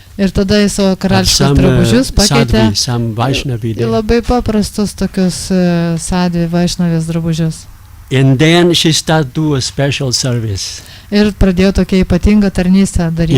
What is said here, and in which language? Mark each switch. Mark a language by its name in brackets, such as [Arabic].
[Lithuanian] Ir tada į savo karališkus drabužius pakeitė į labai paprastus tokius sadvi vaišnavės drabužius. [English] And then she started to do a special service. [Lithuanian] Ir pradėjo tokią ypatingą tarnystę daryti.